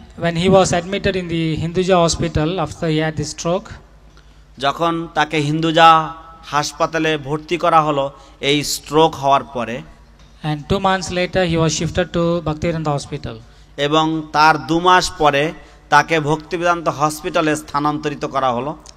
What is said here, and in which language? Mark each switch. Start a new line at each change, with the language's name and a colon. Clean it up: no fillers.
English: when he was admitted in the Hinduja hospital after he had the stroke,
Bangla: যখন তাকে হিন্দুজা হাসপাতালে ভর্তি করা হলো এই স্ট্রোক হওয়ার পরে,
English: and 2 months later he was shifted to Bhaktivedanta hospital.
Bangla: এবং তার 2 মাস পরে তাকে ভক্তিবেদান্ত হসপিটালে স্থানান্তরিত করা হলো।